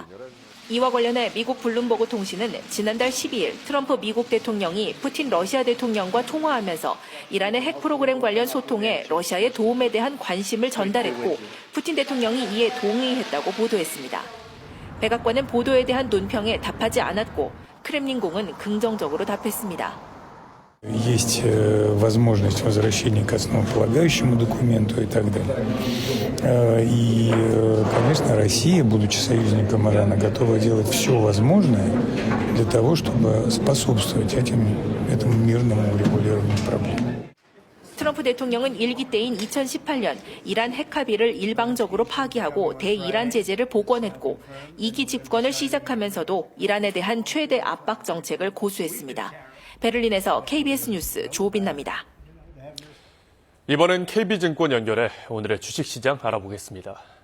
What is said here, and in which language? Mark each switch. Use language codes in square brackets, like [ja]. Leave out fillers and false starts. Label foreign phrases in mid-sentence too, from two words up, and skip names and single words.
[ko] 이와 관련해 미국 블룸버그 통신은 지난달 12일 트럼프 미국 대통령이 푸틴 러시아 대통령과 통화하면서 이란의 핵 프로그램 관련 소통에 러시아의 도움에 대한 관심을 전달했고 푸틴 대통령이 이에 동의했다고 보도했습니다. 백악관은 보도에 대한 논평에 답하지 않았고 크렘린궁은 긍정적으로 답했습니다. [ru] Есть возможность возвращения к основополагающему документу и так далее. И, конечно, Россия, будучи союзником Ирана, готова делать все возможное для того, чтобы способствовать этому мирному урегулированию проблем. [ko] 트럼프 대통령은 일기 때인 2018년 이란 핵 합의를 일방적으로 파기하고 대이란 제재를 복원했고 2기 집권을 시작하면서도 이란에 대한 최대 압박 정책을 고수했습니다. 베를린에서 KBS 뉴스 조빈나입니다. 이번엔 KB증권 연결해 오늘의 주식시장 알아보겠습니다.